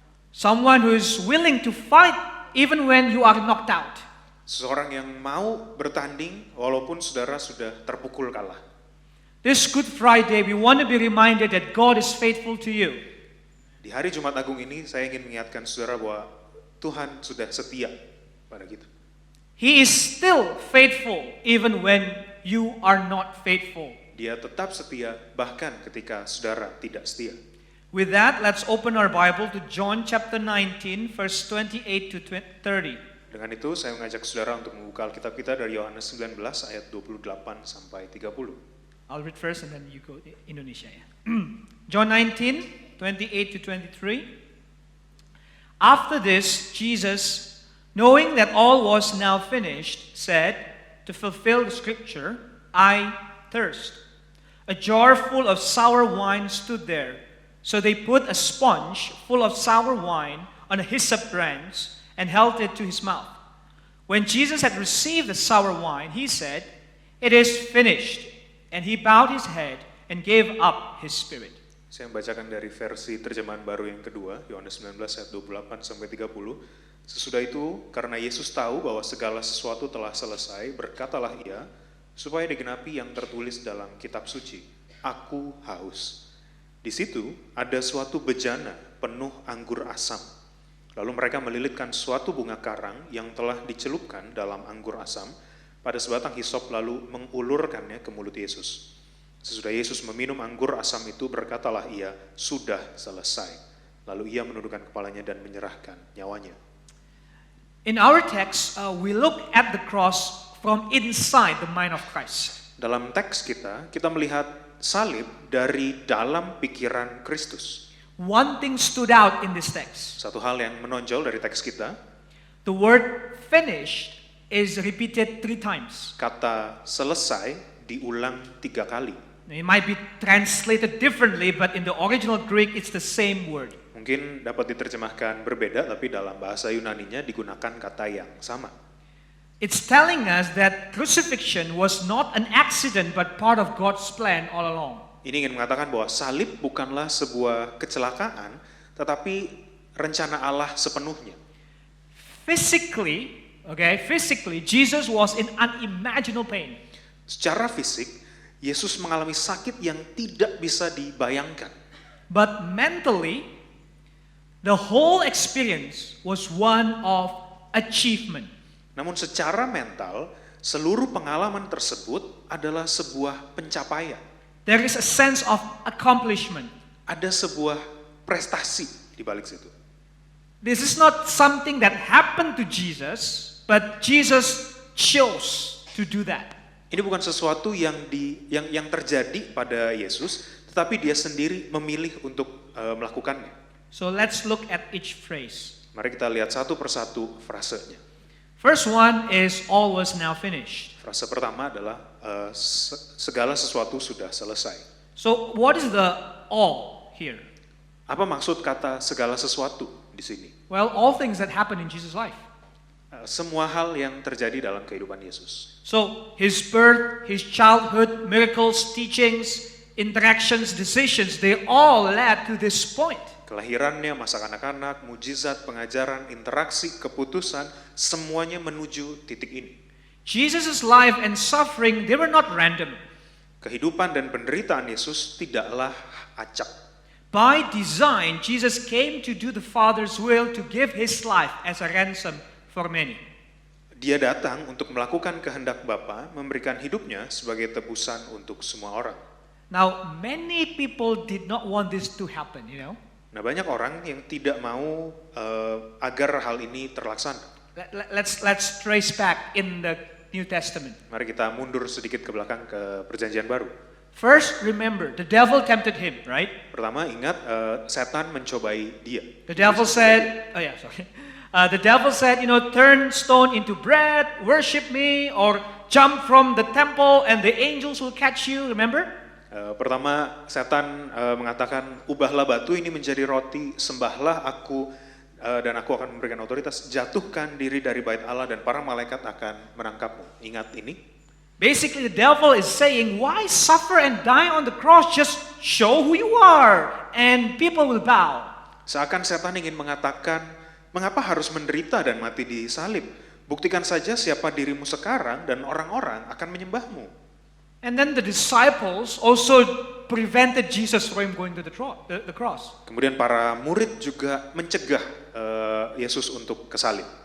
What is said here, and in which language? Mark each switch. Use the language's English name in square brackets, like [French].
[English] Someone who is willing to fight even when you are knocked out. [Indonesian] Seseorang yang mau bertanding walaupun saudara sudah terpukul kalah. [English] This Good Friday, we want to be reminded that God is faithful to you. [Indonesian] Di hari Jumat Agung ini saya ingin mengingatkan saudara bahwa Tuhan sudah setia pada kita. [English] He is still faithful even when you are not faithful. [Indonesian] Dia tetap setia bahkan ketika saudara tidak setia. [English] With that, let's open our Bible to John chapter 19, verse 28 to 30. [Indonesian] Dengan itu saya mengajak saudara untuk membuka Alkitab kita dari Yohanes 19 ayat 28 sampai 30. [English] I'll read first and then you go Indonesia. Yeah. John 19, 28 to 23. After this, Jesus, knowing that all was now finished, said, to fulfill the scripture, I thirst. A jar full of sour wine stood there. So they put a sponge full of sour wine on a hyssop branch and held it to his mouth. When Jesus had received the sour wine, he said, "It is finished." And he bowed his head and gave up his spirit. [Indonesian] Saya membacakan dari versi terjemahan baru yang kedua, Yohanes 19 ayat 28 sampai 30. Sesudah itu, karena Yesus tahu bahwa segala sesuatu telah selesai, berkatalah ia, supaya digenapi yang tertulis dalam kitab suci, Aku haus. Di situ ada suatu bejana penuh anggur asam. Lalu mereka melilitkan suatu bunga karang yang telah dicelupkan dalam anggur asam pada sebatang hisop lalu mengulurkannya ke mulut Yesus. Sesudah Yesus meminum anggur asam itu berkatalah ia, sudah selesai. Lalu ia menundukkan kepalanya dan menyerahkan nyawanya. [English] In our text, we look at the cross from inside the mind of Christ. [Indonesian] Dalam teks kita melihat salib dari dalam pikiran Kristus. [English] One thing stood out in this text. [Indonesian] Satu hal yang menonjol dari teks kita, [English] The word finished is repeated 3 times. [Indonesian] kata selesai diulang 3 kali. [English] It might be translated differently, but in the original Greek, it's the same word. [Indonesian] Mungkin dapat diterjemahkan berbeda, tapi dalam bahasa Yunaninya digunakan kata yang sama. [English] It's telling us that crucifixion was not an accident, but part of God's plan all along. [Indonesian] Ini ingin mengatakan bahwa salib bukanlah sebuah kecelakaan, tetapi rencana Allah sepenuhnya. [English] Physically, Jesus was in unimaginable pain. [Indonesian] Secara fisik, Yesus mengalami sakit yang tidak bisa dibayangkan. [English] But mentally, the whole experience was one of achievement. [Indonesian] Namun secara mental, seluruh pengalaman tersebut adalah sebuah pencapaian. [English] There is a sense of accomplishment. [Indonesian] Ada sebuah prestasi di balik situ. [English] This is not something that happened to Jesus, but Jesus chose to do that. [Indonesian] Ini bukan sesuatu yang terjadi pada Yesus, tetapi dia sendiri memilih untuk melakukannya. [English] So let's look at each phrase. [Indonesian] Mari kita lihat satu persatu frasenya. [English] First one is all was now finished. [Indonesian] Frase pertama adalah segala sesuatu sudah selesai. [English] So what is the all here? [Indonesian] Apa maksud kata segala sesuatu di sini? [English] Well, all things that happen in Jesus' life. [Indonesian] Semua hal yang terjadi dalam kehidupan Yesus. [English] So his birth, his childhood, miracles, teachings, interactions, decisions, they all led to this point. [Indonesian] Kelahirannya, masa kanak-kanak, mujizat, pengajaran, interaksi, keputusan, semuanya menuju titik ini. [English] Jesus' life and suffering, they were not random. [Indonesian] Kehidupan dan penderitaan Yesus tidaklah acak. [English] By design, Jesus came to do the Father's will to give his life as a ransom for many. [Indonesian] Dia datang untuk melakukan kehendak Bapa, memberikan hidupnya sebagai tebusan untuk semua orang. [English] Now, many people did not want this to happen, you know. [Indonesian] Nah, banyak orang yang tidak mau agar hal ini terlaksana. [English] Let's trace back in the New Testament. [Indonesian] Mari kita mundur sedikit ke belakang ke Perjanjian Baru. [English] First, remember, the devil tempted him, right? [Indonesian] Pertama, ingat setan mencobai dia. [English] The devil said, the devil said, turn stone into bread, worship me, or jump from the temple and the angels will catch you, remember? [Indonesian] Pertama, setan mengatakan, ubahlah batu ini menjadi roti, sembahlah aku, dan aku akan memberikan otoritas, jatuhkan diri dari bait Allah dan para malaikat akan menangkapmu. Ingat ini? [English] Basically, the devil is saying, why suffer and die on the cross? Just show who you are, and people will bow. [Indonesian] Seakan setan ingin mengatakan, mengapa harus menderita dan mati di salib? Buktikan saja siapa dirimu sekarang, dan orang-orang akan menyembahmu. [English] And then the disciples also prevented Jesus from going to the cross. [Indonesian] Kemudian para murid juga mencegah Yesus untuk ke salib.